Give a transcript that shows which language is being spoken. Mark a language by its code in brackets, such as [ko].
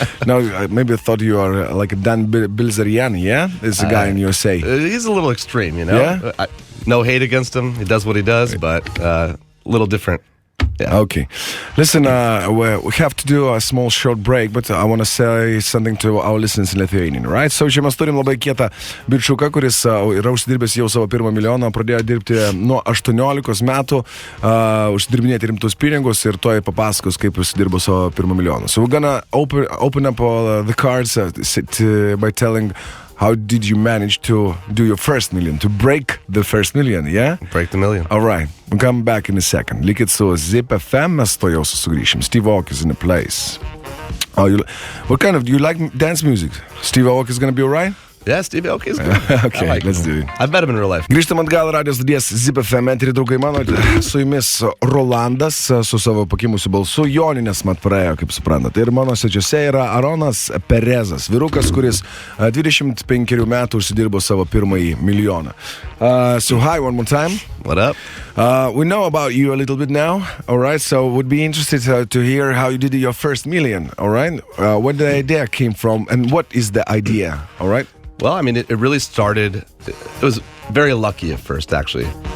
[en] Now maybe I thought you are like a Dan Bilzerian, yeah? It's a guy in USA. He's a little extreme, Yeah? No hate against him. He does what he does, but a little different. Yeah. Okay. Listen, we have to do a small short break, but I want to say something to our listeners in Lithuanian, right? [lt] So čia mes turim labai kietą bičiuką, kuris yra užsidirbęs jau savo pirmą milijoną, pradėjo dirbti nuo 18 metų, užsidirbinėti rimtus pinigus ir toj papasakos, kaip užsidirbo savo pirmą milijoną. [en] So we're gonna open up all the cards by telling how did you manage to do your first million, to break the first million, yeah? Break the million. All right, we'll come back in a second. [lt] Likit su Zip FM, mes to jau sugrįšim. [en] Steve Aoki is in the place. Oh, what kind of, do you like dance music? Steve Aoki is gonna be all right? Yeah, Stevie Aoki is good. Okay, I like let's him. do it. I've met him in real life. [lt] Grįžtam atgal radijos studijas Zip FM, eterį, draugai mano, su jumis Rolandas su savo pakimusiu balsu, Joninės mat praėjo, kaip suprantate. Ir mano svečiuose yra Aaronas Perezas, vyrukas, kuris 25 metų užsidirbo savo pirmąjį milijoną. [en] So hi, one more time. What up? We know about you a little bit now, all right? So would be interested to hear how you did your first million, all right? Where the idea came from and what is the idea, all right? Well, I mean, it really started, it was very lucky at first, actually.